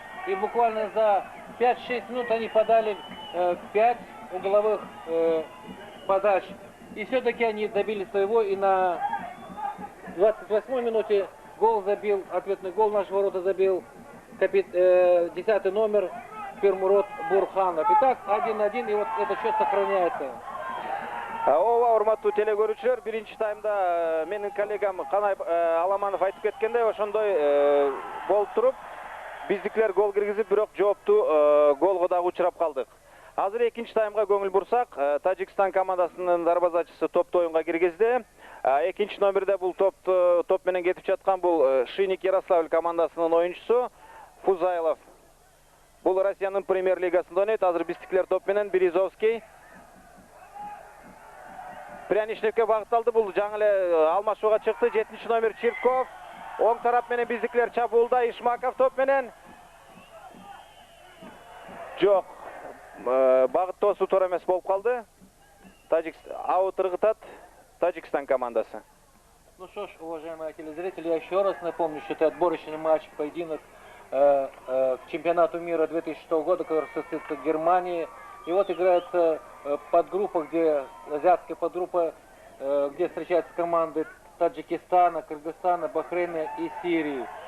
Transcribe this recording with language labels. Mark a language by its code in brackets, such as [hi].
[ru] И буквально за 5-6 минут они подали 5 угловых подач. И все-таки они добились своего, и на 28-й минуте гол забил, ответный гол наш ворота забил 10-й номер Пирмурод Бурханов. Итак, 1-1, и вот этот счет сохраняется. [ky] Ооба, урматтуу теле көрүүчүлөр, биринчи таймда менин коллегам Канай Аламанов айтып кеткендей, ошондой болуп туруп, биздикилер гол киргизип, бирок жооптуу голго дагы учурап калдык. Азыр экинчи таймга көңүл бурсак, Тажикстан командасынын дарбазачысы топту оюнга киргизди. Экинчи номерде бул топ менен кетип жаткан бул Шинник Ярославль командасынын оюнчусу Фузайлов. Бул Россиянын премьер-лигасында ойнойт. Азыр биздикилер топ менен Березовский. Пряничникке багытталды. Бул жаңы эле алмашууга чыкты. 7-чи номер Чирков. Оң тарап менен биздикилер чабуулда. Ишмаков топ менен. Жок. Багыттоосу туура эмес болуп калды. Аут ыргытат Таджикстан командасы. [ru] Ну что ж, уважаемые телезрители, я еще раз напомню, что это отборочный матч, поединок к чемпионату мира 2006 года, который состоится в Германии. И вот играется подгруппа, где азиатская подгруппа, где встречаются команды Таджикистана, Кыргызстана, Бахрейна и Сирии.